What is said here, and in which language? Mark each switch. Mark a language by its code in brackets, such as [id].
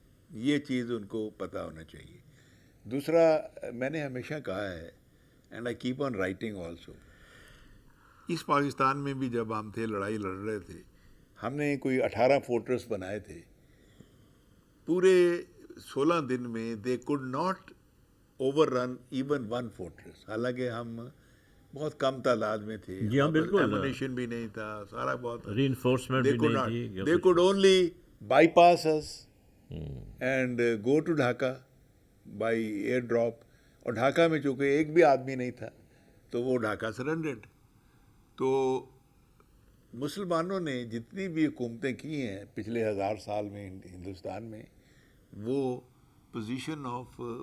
[ur] یہ چیز ان کو پتہ ہونا چاہیے. دوسرا میں نے ہمیشہ کہا ہے [en] and I keep on writing also, [ur] اس پاکستان میں بھی جب ہم تھے لڑائی لڑ رہے تھے ہم نے کوئی 18 فورٹریس بنائے تھے. پورے 16 دن میں [en] they could not overrun even one fortress, [ur] حالانکہ ہم بہت کم تعداد میں تھے. جی ہاں بالکل، ایمونیشن بھی نہیں تھا، سارا بہت ری انفورسمنٹ بھی نہیں تھی. [en] they could only bypass us and go to Dhaka by air drop. [ur] اور ڈھاکہ میں چونکہ ایک بھی آدمی نہیں تھا تو وہ ڈھاکہ سرنڈرڈ. تو مسلمانوں نے جتنی بھی حکومتیں کی ہیں پچھلے 1000 سال میں ہندوستان میں، وہ پوزیشن آف